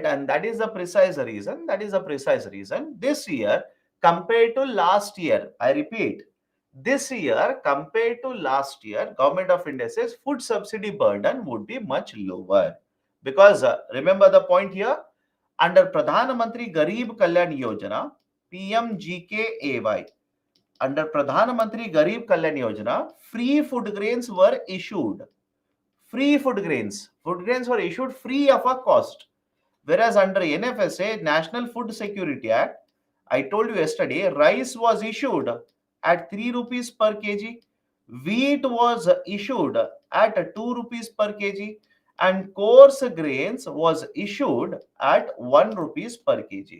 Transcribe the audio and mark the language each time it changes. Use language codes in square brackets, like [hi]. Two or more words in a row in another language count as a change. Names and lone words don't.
[en] And that is the precise reason. That is the precise reason. This year compared to last year, I repeat, this year compared to last year, government of India says food subsidy burden would be much lower, because remember the point here, under Pradhan Mantri Garib Kalyan Yojana, PMGKAY, under Pradhan Mantri Garib Kalyan Yojana, free food grains were issued. Free food grains. Food grains were issued free of a cost. Whereas under NFSA, National Food Security Act, I told you yesterday, rice was issued at 3 rupees per kg, wheat was issued at 2 rupees per kg, and coarse grains was issued at 1 rupees per kg.